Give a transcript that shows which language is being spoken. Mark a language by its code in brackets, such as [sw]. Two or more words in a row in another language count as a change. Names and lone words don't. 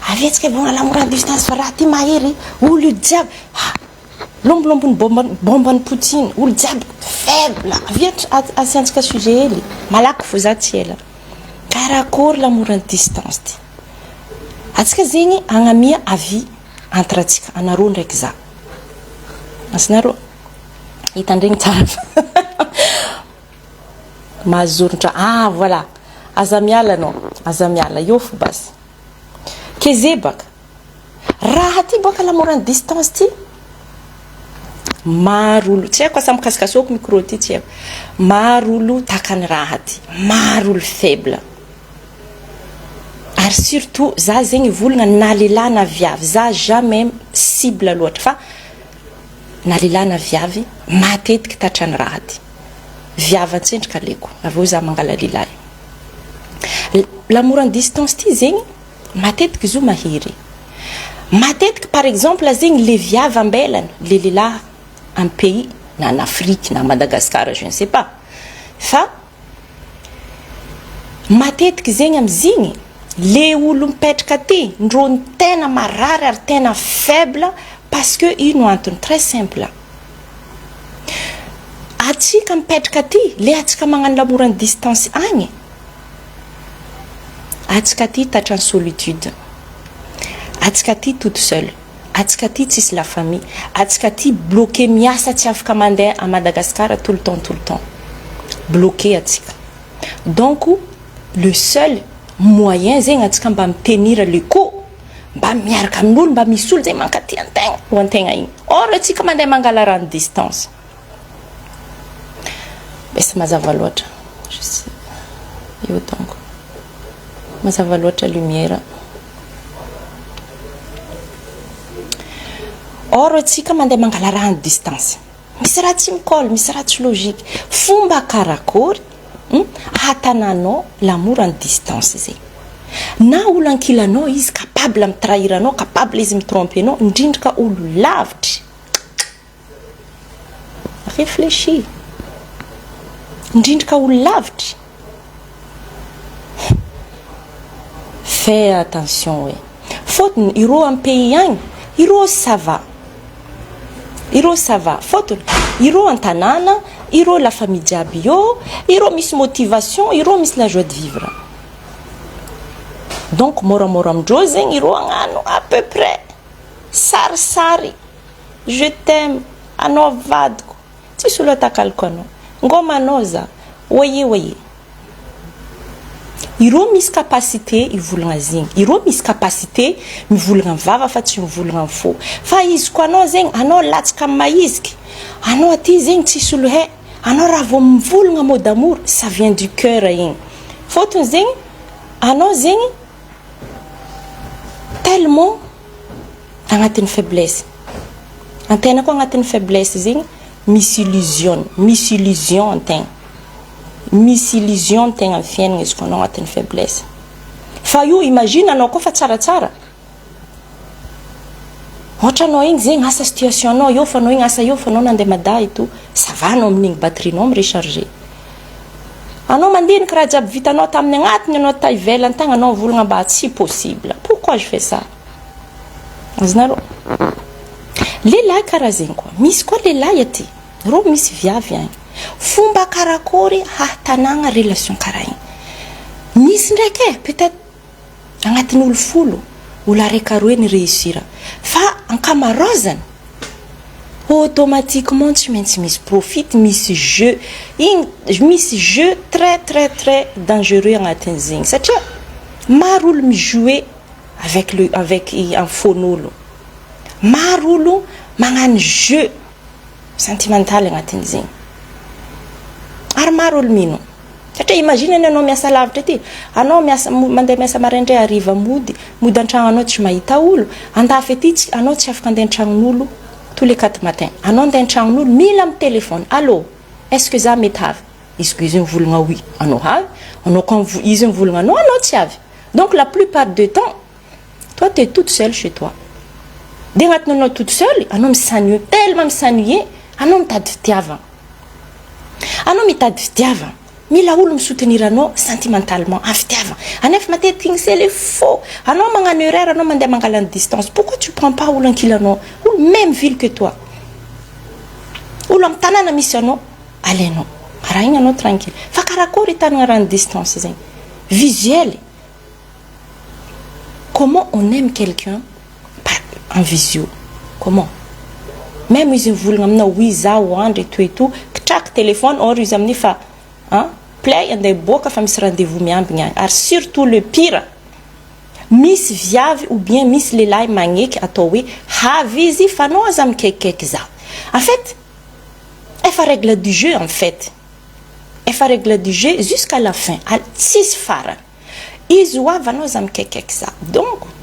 [mg] avetsika vona [fr] l'amour à distance [mg] fa raha ty mahery olo io jiaby lombolombo bombany Poutine olo jiaby faible avy asiantsika sujet hely malaky fo za tsy ela karakory [fr] l'amour à distance [mg] ty atsika zegny agnamia [fr] avis entre [mg] atsika anareo ndraiky za asinareo hitandregny tsara mazoritra voilà aza miala anao aza miala io fo basy keze baka raha ty baka [fr] l'amour à distance [mg] ty maro olo tsy haiko asa mikasikasoko micro ty tsy haiko maro olo takany raha ty maro olo faible ary surtout za zegny volagna na lehilahy na viavy za jamais cible loatra fa na lehilahy na viavy matetiky tatrany raha ty viavy antsendrika leko aveo za mangala lehilahy [fr] l'amour à distance [mg] ty zegny matetiky zo mahery matetiky [fr] par exemple [mg] zegny le viavy ambelany le lehilahy [fr] un pays [mg] na [fr] en Afrique [mg] na Madagascar [fr] je ne sais pas [mg] fa matetiky zegny amizigny le olo mipetraka ty ndrony tena marary ary tena faible [fr] parce que [mg] ino antony [fr] très simple [mg] atsika mipetraka ty le atsika magnano [fr] l'amour à distance [mg] agny atsika ty tatra [fr] en solitude [mg] atsika ty [fr] toute seule [mg] atsika ty tsisy [fr] la famille [mg] atsika ty bloqué miasa tsy afaka mandeha [fr] à Madagascar tout le temps bloqué [mg] atsika [fr] donc le seul moyen [mg] zegny atsika mba mitenir [fr] le coup [mg] mba miaraka amin'olo mba misy olo zegny mankaty antegna ho antegna igny or atsika mandeha mangala rano distance besa mazava loatra io donc mazava loatra lumière or atsika mandeha mangala rano distance misy raha tsy mikoly misy raha tsy logique fomba karakory hatananao [fr] l'amour en distance [mg] zegny na olo ankilanao izy capable mitrahir anao capable izy mitromper anao indrindra ka olo lavitry réfléchis indrindra ka olo lavitry [fr] fais attention ouais [mg] fotony ireo am pays agny ireo [fr] ça va [mg] fotony ireo antanana ireo [fr] la famille [mg] jiaby io ireo misy motivation ireo misy [fr] la joie de vivre [mg] donc moramora amindreo zegny ireo agnano [fr] à peu près [mg] sarisary [fr] je t'aime [mg] anao vadiko tsisy olo atakaliko anao ngomanao za oye ireo misy capacité ivolagna zegny ireo misy capacité mivolagna vava fa tsy mivolagna fo fa izy ko anao zegny anao latsaka maiziky anao aty zegny tsisy olo he anao raha vao mivolagna [fr] mot d'amour ça vient du cœur [mg] igny fotony zegny anao zegny tellement agnatin'ny faiblesse antena ko agnatin'ny faiblesse zegny misy illusion antegna misy illusion tegna amin'ny fiainagna izy ko anao agnatin'ny faiblesse fa io imagine anao koa fa tsaratsara ohatra anao igny zegny asa situation anao io fa anao igny asa io fa anao nandeha madahy [fr] tout ça va [mg] anao amin'igny batterienao mirecharger anao mandinika raha jiaby vitanao tamin'ny agnatiny anao ta ivelany tagna anao volagna mba tsy possible [fr] pourquoi je fais ça [mg] azinareo lehilahy karaha zegny koa misy koa lehilahy aty reo misy viavy agny fomba karakory hatanagna relation karaha igny misy ndraiky peut-être agnatin'ny olo folo olo araiky aroe ny réussira fa ankamarozany automatiquement tsy maintsy misy profit misy jeu [fr] très dangereux [mg] agnatin'ny zegny satria maro olo mijouer [fr] avec un [mg] fon'olo maro olo magnano [fr] jeu sentimental [mg] agnatin'ny zegny ary maro olo mino satria imagine anao miasa lavitra ty anao mandeha miasa maraindray ariva mody an-tragno anao tsy mahita olo andafy aty anao tsy afaka andeha an-tragnon'olo [fr] tous les 4 matin [mg] anao andeha an-tragnon'olo mila amin'ny téléphone [fr] allô est-ce que [mg] za mety avy izy ko izy mivolagna oui anao avy anao ko izy mivolagna anao tsy avy [fr] donc la plupart du temps toi tu es toute seule chez toi de [mg] agnatin'ny anao [fr] toute seule [mg] anao misannuie tellement misannuie anao mitady fitiavana mila olo soutenir anao sentimentalement avy tiava anefa matetiky igny [fr] c'est le faux [mg] anao magnano erreur anao mandeha mangala distance [fr] pourquoi tu prends pas [mg] olo ankilanao olo [fr] même ville que toi [mg] olo am tanana misy anao alenao raha igny anao tranquille fa karakory hitanagna raha distance zegny visuel [fr] comment on aime quelqu'un en visio comment même [mg] izy mivolagna aminao [fr] oui [mg] zaho andro [fr] et tout kitraka téléphone [mg] or izy amin'ny fa play andeha boaka fa misy rendez-vous miambigna agny ary surtout [fr] le pire [mg] misy viavy [fr] ou bien [mg] misy lehilahy magneky atao hoe havy izy fa anao aza mikekikeky za [fr] en fait [mg] efa [fr] règle du jeu en fait [mg] efa [fr] règle du jeu jusqu'à la fin [mg] tsisy farany izy hoavy anao aza mikekikeky za donc